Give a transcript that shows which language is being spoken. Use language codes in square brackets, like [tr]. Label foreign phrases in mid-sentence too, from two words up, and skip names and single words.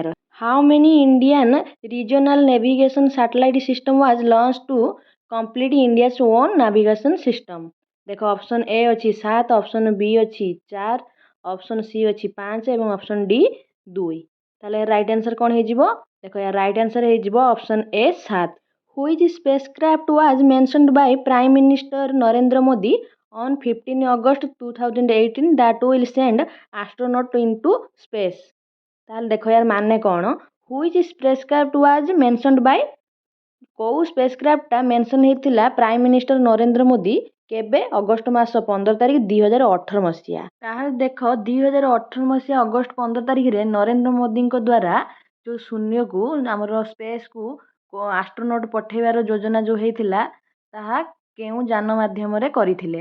[en] how many Indian regional navigation satellite system was launch to complete India's own navigation system? [or] ଦେଖ ଅପସନ୍ ଏ ଅଛି 7, ଅପସନ୍ ବି ଅଛି 4, ଅପସନ୍ ସି ଅଛି 5 ଏବଂ ଅପସନ୍ ଡି 2। ତାହେଲେ [en] right answer [or] କ'ଣ ହେଇଯିବ? ଦେଖ ୟା [en] right answer [or] ହେଇଯିବ ଅପସନ୍ ଏ 7। [en] Which spacecraft was mentioned by Prime Minister Narendra Modi on 15 August 2018 that will send astronaut into space? [or] ତାହେଲେ ଦେଖ ୟାର ମାନେ କ'ଣ? [en] Which spacecraft was mentioned by, [or] କେଉଁ ସ୍ପେସକ୍ରାଫ୍ଟଟା ମେନସନ୍ ହେଇଥିଲା [en] prime minister [or] ନରେନ୍ଦ୍ର ମୋଦି କେବେ? ଅଗଷ୍ଟ ମାସ 15 ତାରିଖ 2018 ମସିହା। ତାହେଲେ ଦେଖ 2018 ମସିହା ଅଗଷ୍ଟ 15 ତାରିଖରେ ନରେନ୍ଦ୍ର ମୋଦିଙ୍କ ଦ୍ୱାରା ଯେଉଁ ଶୂନ୍ୟକୁ ଆମର ସ୍ପେସ୍କୁ ଆଷ୍ଟ୍ରୋନଟ୍ ପଠାଇବାର ଯୋଜନା ଯେଉଁ ହେଇଥିଲା, ତାହା କେଉଁ ଯାନ ମାଧ୍ୟମରେ କରିଥିଲେ?